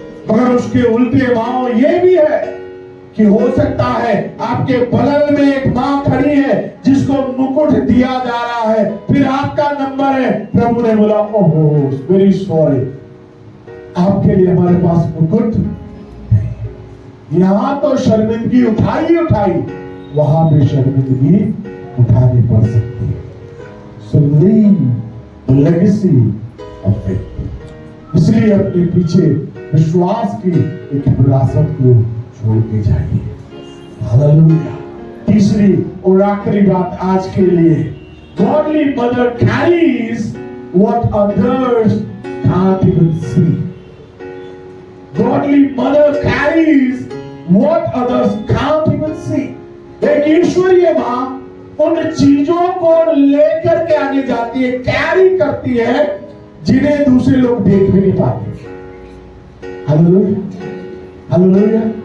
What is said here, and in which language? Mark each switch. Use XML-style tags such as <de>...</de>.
<hi>मगर उसके उल्टे माओ ये भी है कि हो सकता है आपके बगल में एक मां खड़ी है जिसको मुकुट दिया जा रहा है, फिर आपका नंबर है, प्रभु ने बोला ओहो</hi> <en>very sorry,</en> <hi>आपके लिए हमारे पास मुकुट नहीं। यहां तो शर्मिंदगी उठाई, वहां भी शर्मिंदगी उठानी पड़ सकती है।</hi> <en>So leave the legacy of faith.</en> <hi>इसलिए अपने पीछे विश्वास की एक विरासत को छोड़ के जाइए। हालेलुया। तीसरी और आखिरी बात आज के लिए,</hi> <en>godly mother carries what others can't even see. Godly mother carries what others can't even see.</en> <hi>एक ईश्वरीय मां उन चीजों को लेकर के आगे जाती है, कैरी करती है, जिन्हें दूसरे लोग देख भी नहीं पाते। हालेलुया। हालेलुया।</hi>